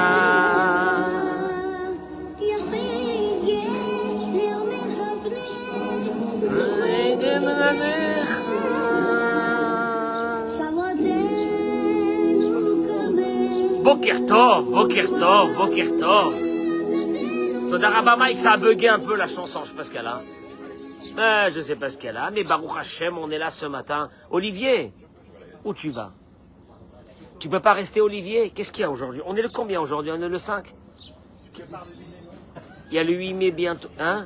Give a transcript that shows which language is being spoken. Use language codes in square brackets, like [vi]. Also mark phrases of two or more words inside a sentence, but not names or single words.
[he] רגל רגך. בוקר טוב, בוקר טוב, בוקר טוב. תודה רבה [fr] Mike, ça a bugué un peu la chanson, je sais pas ce qu'elle a. Je sais pas ce qu'elle a, mais [he] ברוך השם, [fr] on est là ce matin. Olivier, où tu vas? Tu peux pas rester, Olivier? Qu'est-ce qu'il y a aujourd'hui? On est le combien aujourd'hui? On est le 5? Il y a le 8 mai bientôt. Hein?